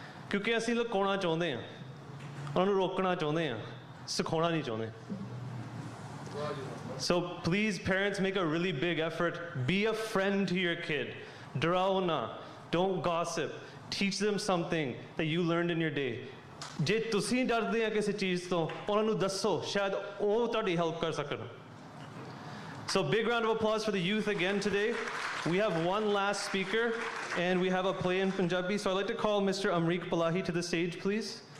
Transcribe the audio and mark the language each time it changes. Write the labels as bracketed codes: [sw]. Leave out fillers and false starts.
[pa] ਕਿਉਂਕਿ ਅਸੀਂ ਲੁਕਾਉਣਾ ਚਾਹੁੰਦੇ ਆ, ਉਹਨਾਂ ਨੂੰ ਰੋਕਣਾ ਚਾਹੁੰਦੇ ਆ, ਸਿਖਾਉਣਾ ਨਹੀਂ ਚਾਹੁੰਦੇ. [en] So please, parents, make a really big effort. Be a friend to your kid. [pa] Darao na. [en] Don't gossip. Teach them something that you learned in your day. [pa] ਜੇ ਤੁਸੀਂ ਡਰਦੇ ਆ ਕਿਸੇ ਚੀਜ਼ ਤੋਂ, ਉਹਨਾਂ ਨੂੰ ਦੱਸੋ, ਸ਼ਾਇਦ ਉਹ ਤੁਹਾਡੀ ਹੈਲਪ ਕਰ ਸਕਣ. [en] So big round of applause for the youth again today. We have one last speaker, and we have a play in Punjabi. So I'd like to call Mr. Amrik Palahi to the stage, please.